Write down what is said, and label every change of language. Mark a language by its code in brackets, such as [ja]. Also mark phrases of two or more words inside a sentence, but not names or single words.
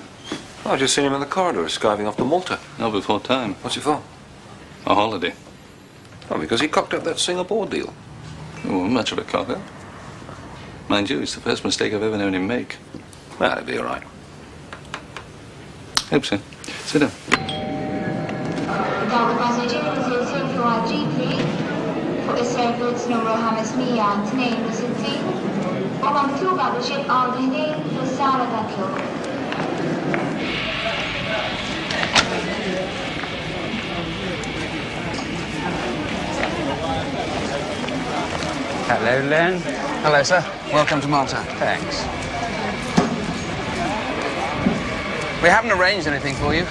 [en] Oh, I just seen him in the corridor, skiving off to Malta. Not before time. What's it for? A holiday. Oh, because he cocked up that Singapore deal. Oh, much of a cocker. Mind you, it's the first mistake I've ever known him make. Well, it'll be all right. Hope so. Sit down. [mt] Dawn passaġġieri tiżilsu għal-ġipli fuq is-servizz numru 562 u magħtuba biex jibqgħu diħdin fis-sala tat-tluq. [en] Hello, Len. Hello, sir. Welcome to Malta. Thanks. We haven't arranged anything for you.